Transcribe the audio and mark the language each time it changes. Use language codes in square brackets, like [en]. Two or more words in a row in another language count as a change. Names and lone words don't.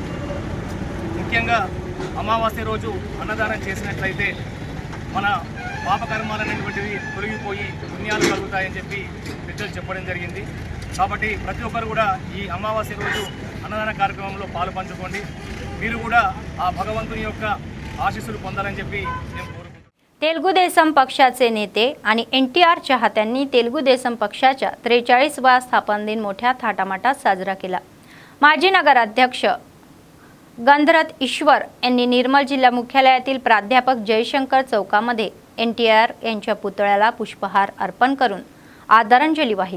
[te] ముఖ్యంగా అమావాస్య రోజు అన్నదానం చేసినట్లయితే మన పాపకర్మాలనేటువంటివి తొలగిపోయి పుణ్యాలు కలుగుతాయని చెప్పి పెద్దలు చెప్పడం జరిగింది। కాబట్టి ప్రతి ఒక్కరు కూడా ఈ అమావాస్య రోజు అన్నదాన కార్యక్రమంలో పాలు పంచుకోండి, మీరు కూడా ఆ భగవంతుని యొక్క आशीस्సులు పొందాలని చెప్పి నేను కోరుకుంటున్నాను। [mr] तेलुगू देसम पक्षाचे नेते आणि एनटीआर चाहत्यांनी तेलुगू देसम पक्षाच्या 43वा स्थापन दिन मोठ्या थाटामाटात साजरा केला। माजी नगराध्यक्ष गंधरथ ईश्वर यांनी निर्मल जिल्हा मुख्यालयातील प्राध्यापक जयशंकर चौकामध्ये एनटीआर यांच्या पुतळ्याला पुष्पहार अर्पण करून आदरांजली वाहिली।